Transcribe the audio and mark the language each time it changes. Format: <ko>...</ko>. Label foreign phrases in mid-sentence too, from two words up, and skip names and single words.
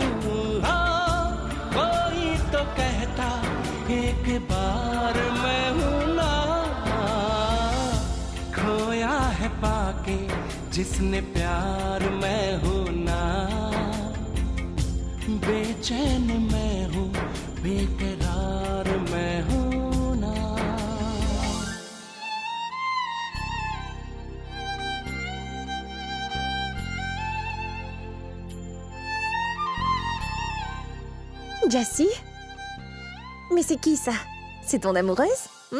<hi>हाँ, कोई तो कहता एक बार मैं हूं ना, खोया है पाके जिसने प्यार में हो ना, बेचैन मैं हूँ, बेकरार मैं हूँ ना।</hi> <fr>Jessie? Mais c'est qui ça? C'est ton amoureuse?</fr>